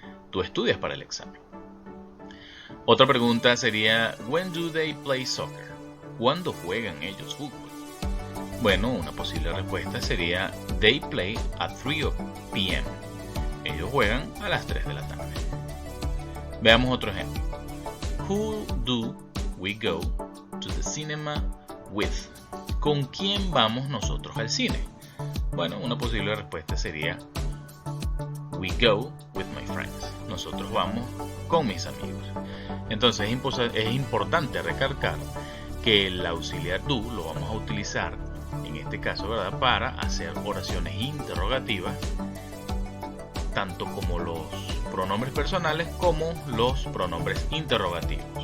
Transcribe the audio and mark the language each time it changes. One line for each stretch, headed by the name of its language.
Spanish: Tú estudias para el examen. Otra pregunta sería
English: When do they play soccer?
Spanish: ¿Cuándo juegan ellos fútbol? Bueno, una posible respuesta sería
English: They play at 3 p.m.
Spanish: Ellos juegan a las 3 de la tarde. Veamos otro ejemplo.
English: Who do we go to the cinema with?
Spanish: ¿Con quién vamos nosotros al cine? Bueno, una posible respuesta sería
English: We go with my friends.
Spanish: Nosotros vamos con mis amigos. Entonces es importante recalcar que el auxiliar do lo vamos a utilizar en este caso, ¿verdad?, para hacer oraciones interrogativas, tanto como los pronombres personales como los pronombres interrogativos.